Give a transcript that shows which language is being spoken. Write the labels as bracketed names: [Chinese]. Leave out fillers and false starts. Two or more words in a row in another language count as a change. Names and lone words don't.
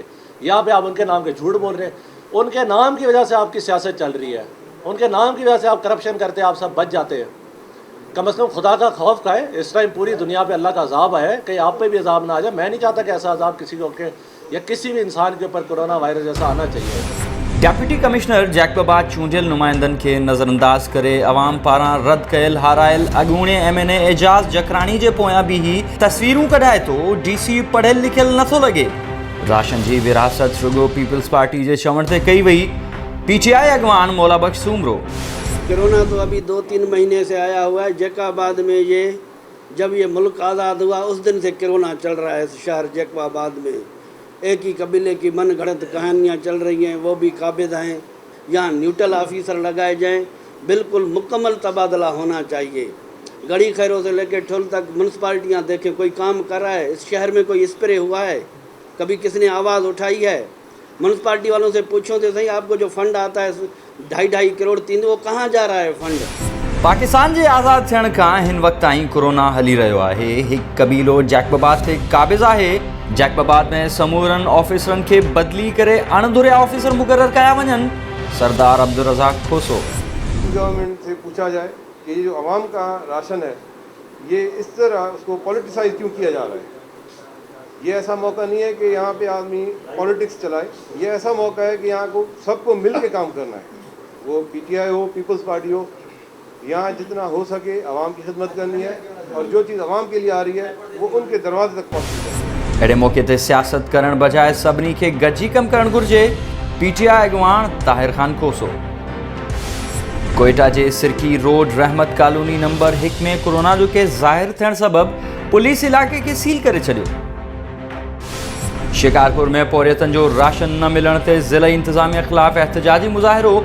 [Hindi] यहाँ पे आप उनके नाम के झूठ बोल रहे हैं। उनके नाम की वजह से आपकी सियासत चल रही है, उनके नाम की वजह से आप करप्शन करते हैं, आप सब बच जाते हैं। कम से कम खुदा का खौफ खाए। इस टाइम पूरी दुनिया पे अल्लाह का अजाब है, कहीं आप पे भी अजाब ना आ जाए। मैं नहीं चाहता कि ऐसा अजाब किसी को या किसी भी इंसान के ऊपर कोरोना वायरस जैसा आना चाहिए। [English] deputy commissioner [Sindhi] जैकबाबाद चूंडियल नुमाइंदनि खे नज़रअंदाज करे अवाम पारां रद्द कयल हारायल अॻूणे MNA एजाज़ जकराणी जे पोयां बि ही तस्वीरूं कढाए थो DC पढ़ियल लिखियल नथो लॻे। राशन जी विरासत रुगो पीपल्स पार्टी जे चवण ते कई वई। PTI अगवान मौला बख्श सूमरो। [Hindi] कोरोना तो अभी 2-3 महीने से आया हुआ है। जैकबाबाद में जब ये मुल्क आज़ाद हुआ उस दिन से कोरोना चल रहा है इस शहर जैकबाबाद में। एक ही कबीले की मन गढ़ंत कहानियाँ चल रही हैं, वो भी काबिज हैं। यहाँ [English] neutral officer [Hindi] लगाए जाएं, बिल्कुल मुकम्मल तबादला होना चाहिए। गड़ी खैरों से लेकर ठुल तक म्यूनसिपाल्टियाँ देखें, कोई काम कर रहा है? इस शहर में कोई स्प्रे हुआ है? कभी किसने आवाज़ उठाई है? म्यूनसिपाल्टी वालों से पूछो तो सही, आपको जो फंड आता है 2.5 करोड़ 3, वो कहाँ जा रहा है फंड? [Sindhi] पाकिस्तान जे आज़ाद थियण खां हिन वक़्त ताईं कोरोना हली रहियो आहे। हिकु कबीलो जैकबाबाद ते क़ाबिज़ आहे। जैकबाबाद में समूरनि ऑफिसरनि खे बदिली करे अणधुरिया ऑफिसर मुक़रर कया वञनि। सरदार अब्दुल रज़ाक खोसो। [Hindi] गवर्नमेंट से पूछा जाए कि ये जो आवाम का राशन है ये इस तरह उसको पॉलिटिसाइज क्यों किया जा रहा है। ये ऐसा मौका नहीं है कि यहाँ पे आदमी पॉलिटिक्स चलाए। ये ऐसा मौका है कि यहाँ को सबको मिल के काम करना है। वो PTI हो, पीपल्स पार्टी हो, यहाँ जितना हो सके आवाम की खिदमत करनी है और जो चीज़ आवाम के लिए आ रही है वो उनके दरवाजे तक पहुँचनी है। [Sindhi] अहिड़े मौक़े ते सियासत करण बजाए सभिनी खे गॾिजी कमु करणु घुरिजे। PTI अगवान ताहिर ख़ान कोसो। कोयटा जे सिरकी रोड रहमत कॉलोनी नंबर 1 में कोरोना जो केस ज़ाहिर थियण सबबि पुलिस इलाइक़े खे सील करे छॾियो। शिकारपुर में पौरियतनि जो राशन न मिलण ते ज़िला इंतज़ामिया ख़िलाफ़ एहतजाजी मुज़ाहिरो।